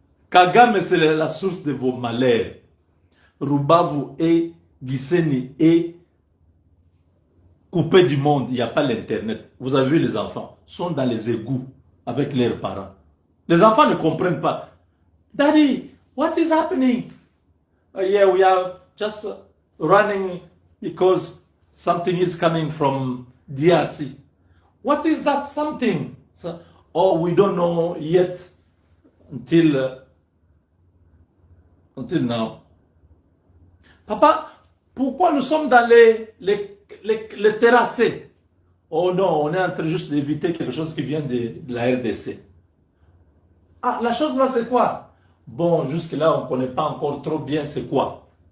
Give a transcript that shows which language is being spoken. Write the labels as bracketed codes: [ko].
[fr] Kagame, c'est la source de vos malheurs. Rubavu et Gisenyi est coupé du monde. Il n'y a pas l'internet. Vous avez vu les enfants. Sont dans les égouts avec leurs parents. Les enfants ne comprennent pas. [en] Daddy, what is happening? Yeah, we are just running because something is coming from DRC. What is that something? So, oh, we don't know yet until now. [fr] Papa, pourquoi nous sommes dans les terrassés? Oh non, on est en train juste d'éviter quelque chose qui vient de la RDC. Ah, la chose là, c'est quoi? Bon, jusque-là, on ne connaît pas encore trop bien c'est quoi.